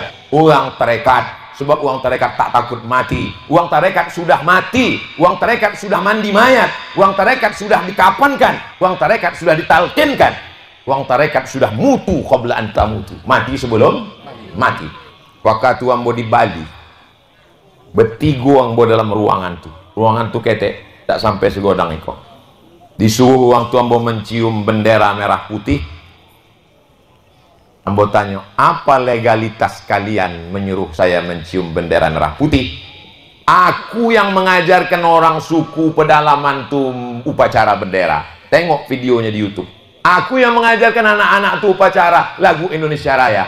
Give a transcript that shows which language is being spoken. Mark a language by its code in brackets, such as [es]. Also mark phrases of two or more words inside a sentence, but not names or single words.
[id] Orang tarekat. Sebab uang tarekat tak takut mati. Uang tarekat sudah mati. Uang tarekat sudah mandi mayat. Uang tarekat sudah dikapankan. Uang tarekat sudah ditalkinkan. Uang tarekat sudah [ar] موتوا قبل أن تموتوا. [id] Mati sebelum mati. [min] Waktu ambo di Bali, bertiga ambo dalam ruangan tu. Ruangan tu ketek, tak sampai segodang iko. Disuruh uang tu ambo mencium bendera merah putih. [id] Ambo tanya, apa legalitas kalian menyuruh saya mencium bendera merah putih? Aku yang mengajarkan orang suku pedalaman tu upacara bendera. Tengok videonya di YouTube. Aku yang mengajarkan anak-anak tu upacara lagu Indonesia Raya.